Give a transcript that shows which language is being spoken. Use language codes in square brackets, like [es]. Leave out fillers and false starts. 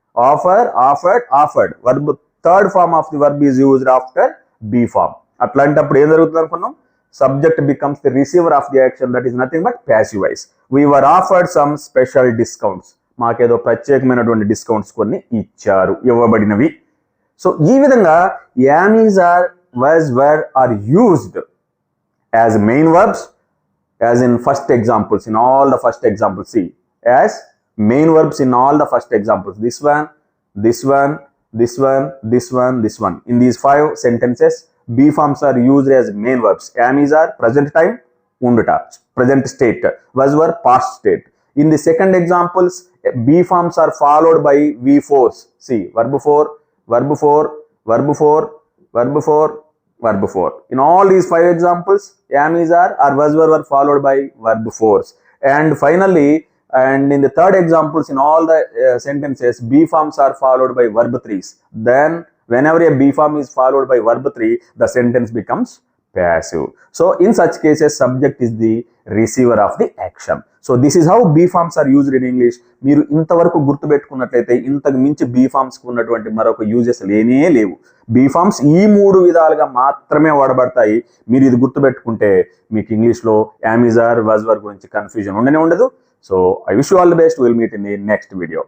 [en] Offered verb third form of the verb is used after be form. [te] అట్లాంటప్పుడు ఏం జరుగుతుంది అనుకున్నాం, [en] Subject becomes the receiver of the action, that is nothing but passive voice. We were offered some special discounts. [te] మాకేదో ప్రత్యేకమైనటువంటి discounts కొన్ని ఇచ్చారు, ఇవ్వబడినవి. [en] so [te] ఈ విధంగా [en] Am, is, are, was, were are used as main verbs, as in first examples, in all the first examples. See, as main verbs in all the first examples. This one, this one, this one, this one, this one. In these 5 sentences, B forms are used as main verbs. Am, is, are present time, unduta, present state. Was, were past state. In the second examples, B forms are followed by V4s. See, verb 4, verb 4, verb 4, verb 4, verb 4. In all these 5 examples, am, is, are, or was, were followed by verb 4s. And finally, and in the third examples, in all the sentences, B forms are followed by verb 3s. Then, whenever a B form is followed by verb 3, the sentence becomes passive. So, in such cases, subject is the receiver of the action. So, this is how B forms are used in English. [te] మీరు ఇంతవరకు గుర్తుపెట్టుకున్నట్లయితే ఇంతకు మించి be forms కు ఉన్నటువంటి మరొక uses లేనే లేవు. Be forms ఈ 3 విధాలుగా మాత్రమే వాడబడతాయి. మీరు ఇది గుర్తుపెట్టుకుంటే మీకు ఇంగ్లీష్లో యామ్, ఈజ్, ఆర్, వాజ్, వర్ గురించి కన్ఫ్యూజన్ ఉండనే ఉండదు. [en] So I wish you all the best. Will meet in the next video.